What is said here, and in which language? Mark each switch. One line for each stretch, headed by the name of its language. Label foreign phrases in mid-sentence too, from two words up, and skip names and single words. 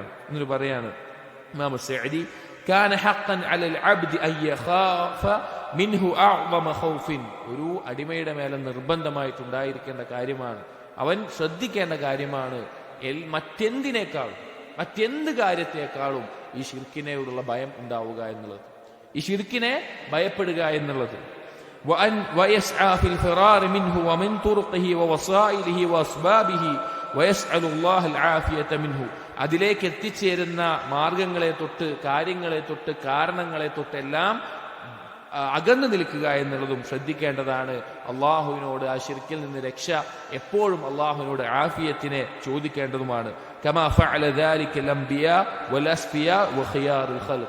Malayalam: എന്നിട്ട് പറയാണ് ഇമാം സഅദി,
Arabic: كان حقا على العبد أن يخاف منه أعظم خوف.
Malayalam: ഒരു അടിമയുടെ മേലെ നിർബന്ധമായിട്ടുണ്ടായിരിക്കേണ്ട കാര്യമാണ്, അവൻ ശ്രദ്ധിക്കേണ്ട കാര്യമാണ് മറ്റെന്ത് കാര്യത്തെക്കാളും ഈ ശിർക്കിനോടുള്ള ഭയം ഉണ്ടാവുക എന്നുള്ളത്, ഈ ശിർക്കിനെ ഭയപ്പെടുക എന്നുള്ളത്.
Arabic: ويسعى في الفرار منه ومن طرقه ووسائله وأسبابه ويسأل الله العافية منه.
Malayalam: അതിലേക്ക് എത്തിച്ചേരുന്ന മാർഗങ്ങളെ തൊട്ട്, കാര്യങ്ങളെ തൊട്ട്, കാരണങ്ങളെ തൊട്ടെല്ലാം അകന്നു നിൽക്കുക എന്നുള്ളതും ശ്രദ്ധിക്കേണ്ടതാണ്. അള്ളാഹുവിനോട് ആ ശിർക്കിൽ നിന്ന് രക്ഷ എപ്പോഴും അള്ളാഹുവിനോട് ആഫിയത്തിനെ ചോദിക്കേണ്ടതുമാണ്.
Arabic: كما فعل ذلك الأنبياء والأصفياء وخيار الخلق.